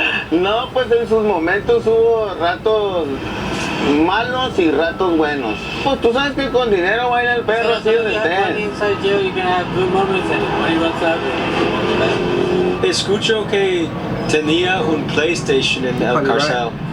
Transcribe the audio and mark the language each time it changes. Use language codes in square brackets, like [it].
[es] No, pues en sus momentos hubo ratos malos y ratos buenos. Pues tú sabes que con dinero baila el perro, así donde estés. [en] Inside jail, you're gonna have good moments, and when he runs out, [es] Escucho que tenía un PlayStation en el cárcel.